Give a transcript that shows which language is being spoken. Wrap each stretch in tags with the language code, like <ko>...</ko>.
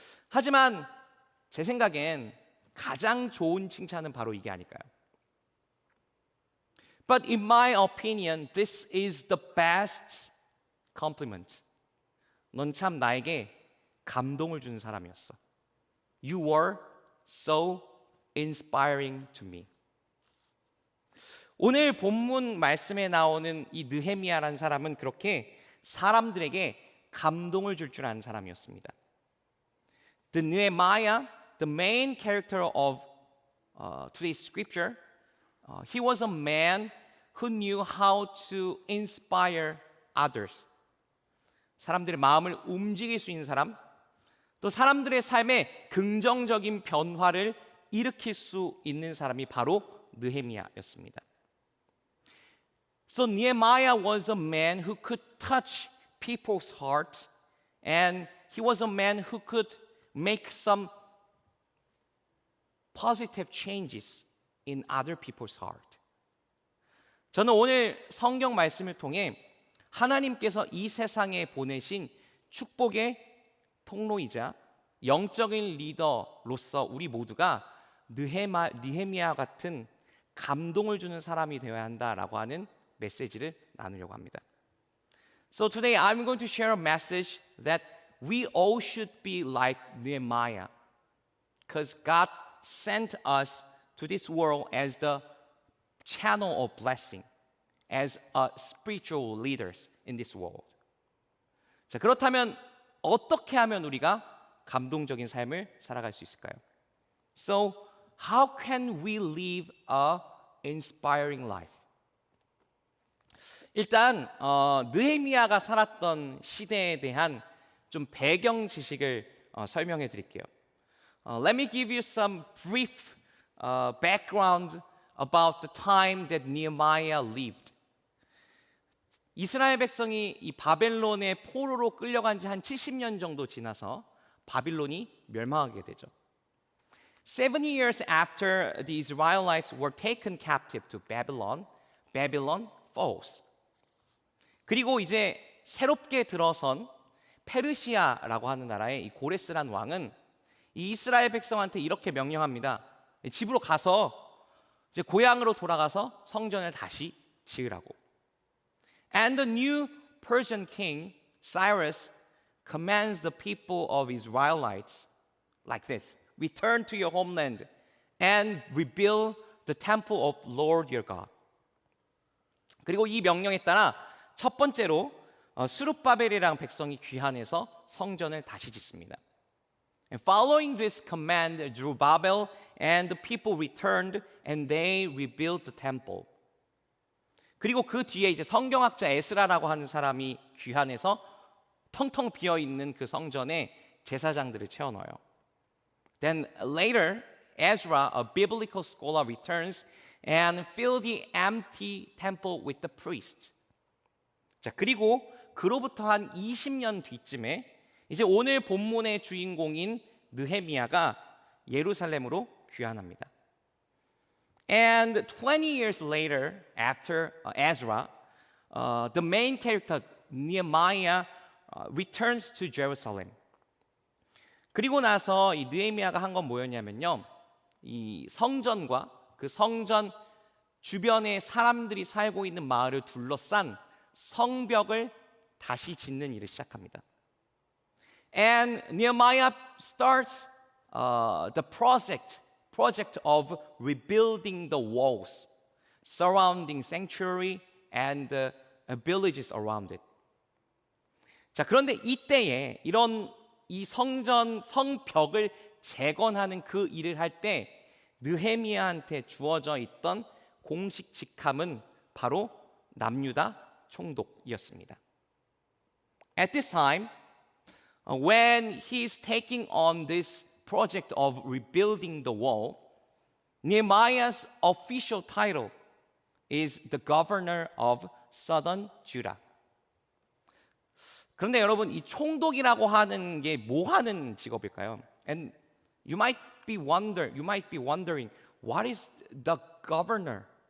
<ko>하지만 제 생각엔 가장 좋은 칭찬은 바로 이게 아닐까요?</ko> <en>But in my opinion, this is the best compliment.</en> <ko>넌 참 나에게 감동을 주는 사람이었어.</ko> <en>You were so inspiring to me.</en> <ko>오늘 본문 말씀에 나오는 이 느헤미야라는 사람은 그렇게 사람들에게 감동을 줄 줄 아는 사람이었습니다.</ko> <en>The Nehemiah, the main character of today's scripture, he was a man who knew how to inspire others.</en> <ko>사람들의 마음을 움직일 수 있는 사람, 또 사람들의 삶에 긍정적인 변화를 일으킬 수 있는 사람이 바로 느헤미야였습니다.</ko> <en>So Nehemiah was a man who could touch people's hearts, and he was a man who could make some positive changes in other people's heart.</en> <ko>저는 오늘 성경 말씀을 통해 하나님께서 이 세상에 보내신 축복의 통로이자 영적인 리더로서 우리 모두가 느헤미야 같은 감동을 주는 사람이 되어야 한다라고 하는 메시지를 나누려고 합니다.</ko> <en>So today I'm going to share a message that we all should be like Nehemiah, because God sent us to this world as the channel of blessing, as spiritual leaders in this world.</en> <ko>자, 그렇다면 어떻게 하면 우리가 감동적인 삶을 살아갈 수 있을까요?</ko> <en>So how can we live a inspiring life?</en> <ko>일단 느헤미야가 살았던 시대에 대한 좀 배경 지식을 설명해 드릴게요.</ko> <en>Let me give you some brief background about the time that Nehemiah lived.</en> <ko>이스라엘 백성이 이 바벨론의 포로로 끌려간 지 한 70년 정도 지나서 바빌론이 멸망하게 되죠.</ko> <en>70 years after the Israelites were taken captive to Babylon, Babylon falls.</en> <ko>그리고 이제 새롭게 들어선 페르시아라고 하는 나라의 이 고레스란 왕은 이 이스라엘 백성한테 이렇게 명령합니다. 집으로 가서 이제 고향으로 돌아가서 성전을 다시 지으라고.</ko> <en>And the new Persian king Cyrus commands the people of Israelites like this: return to your homeland and rebuild the temple of Lord your God.</en> <ko>그리고 이 명령에 따라 첫 번째로 스룹바벨이랑 백성이 귀환해서 성전을 다시 짓습니다.</ko> <en>And following this command, Zerubbabel and the people returned and they rebuilt the temple.</en> <ko>그리고 그 뒤에 이제 성경학자 에스라라고 하는 사람이 귀환해서 텅텅 비어 있는 그 성전에 제사장들을 채워 넣어요.</ko> <en>Then later, Ezra, a biblical scholar, returns and fill the empty temple with the priests.</en> <ko>자, 그리고 그로부터 한 20년 뒤쯤에 이제 오늘 본문의 주인공인 느헤미야가 예루살렘으로 귀환합니다.</ko> <en>And 20 years later, after Ezra, the main character Nehemiah returns to Jerusalem.</en> <ko>그리고 나서 이 느헤미야가 한 건 뭐였냐면요, 이 성전과 그 성전 주변에 사람들이 살고 있는 마을을 둘러싼 성벽을 다시 짓는 일을 시작합니다.</ko> <en>And Nehemiah starts the project of rebuilding the walls surrounding sanctuary and the villages around it.</en> <ko>자, 그런데 이때에 이런 이 성벽을 재건하는 그 일을 할 때 느헤미야한테 주어져 있던 공식 직함은 바로 남유다 총독이었습니다.</ko> <en>At this time, when he's taking on this project of rebuilding the wall, Nehemiah's official title is the governor of southern Judah.</en> <ko>그런데 여러분, 이 총독이라고 하는 게 뭐 하는 직업일까요?</ko> <en>And you might be wondering, what is the governor?</en>